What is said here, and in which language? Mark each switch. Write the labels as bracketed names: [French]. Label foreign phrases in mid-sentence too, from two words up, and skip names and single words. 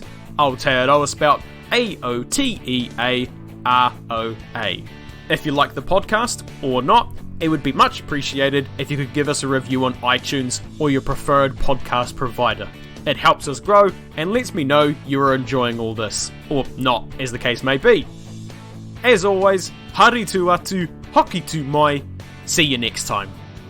[English] Aotearoa spelt Aotearoa. If you like the podcast, or not, it would be much appreciated if you could give us a review on iTunes or your preferred podcast provider. It helps us grow and lets me know you are enjoying all this, or not, as the case may be. As always, [Māori] haere tu atu, hoki tu mai, [English] see you next time.